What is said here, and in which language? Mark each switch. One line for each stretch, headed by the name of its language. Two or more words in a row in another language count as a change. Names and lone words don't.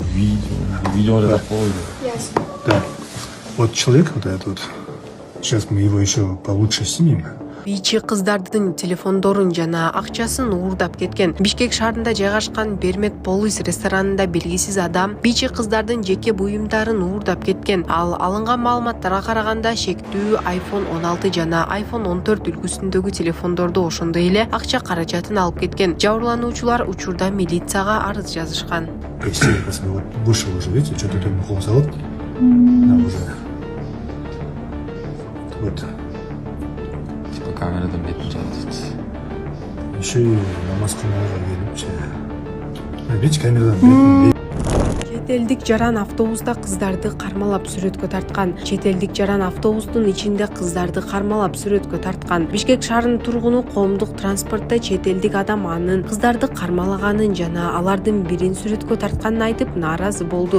Russian: видео такое. Ясно. Да. Вот человек вот этот вот, сейчас мы его еще получше снимем.
Kyrgyz: Бийчи кыздардын телефондорун жана акчасын уурдап кеткен. Бишкек шаарында жайгашкан Бермек Полис ресторанында белгисиз адам бийчи кыздардын жеке буюмдарын уурдап кеткен. Ал алынган маалыматтарга караганда шектүү iPhone 16 жана iPhone 14 үлгүсүндөгү телефондорду ошондой эле акча каражатын алып кеткен. Жабырлануучулар учурда милицияга арыз жазышкан.
Russian: Если вот вышел уже, видите, что-то там холзал. Да, уже. Вот.
Kyrgyz: Камерадан бетін жаздыйт.
Russian: Еще и
Kyrgyz: намаз кылмага келипчи. Видите, камерадан бетін. Чет элдик жаран автобуста кыздарды кармалап сүрөткө тарткан. Чет элдик жаран автобустун ичинде кыздарды кармалап сүрөткө тарткан. Бишкек шаарынын тургуну коомдук транспортто чет элдик адам анын кыздарды кармалаганын жана алардын бирин сүрөткө тартканын айтып нааразы болду.